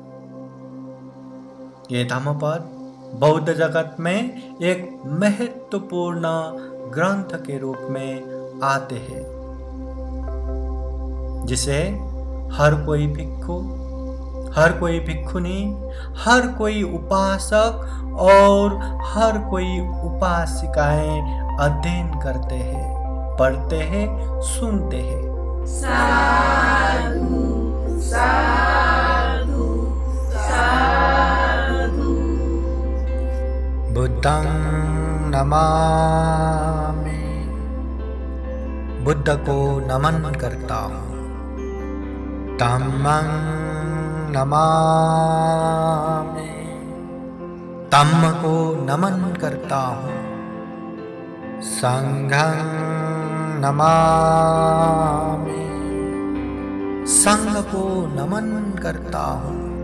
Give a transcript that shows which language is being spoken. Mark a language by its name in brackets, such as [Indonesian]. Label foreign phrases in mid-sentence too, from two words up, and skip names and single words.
[Hindi] ये धम्मपद बौद्ध जगत में एक महत्वपूर्ण ग्रंथ के रूप में आते हैं, जिसे हर कोई भिक्षु, हर कोई भिक्षुनी, हर कोई उपासक और हर कोई उपासिकाएं अध्ययन करते हैं, पढ़ते हैं, सुनते हैं। [Pali] साधु साधु साधु। बुद्धं नमामि, [Hindi] बुद्ध को नमन करता हूँ। [Pali] धम्मं नमामि, [Hindi] धम्म को नमन करता हूँ। [Pali] संघं नमामि, [Hindi] संघ को नमन करता हूँ।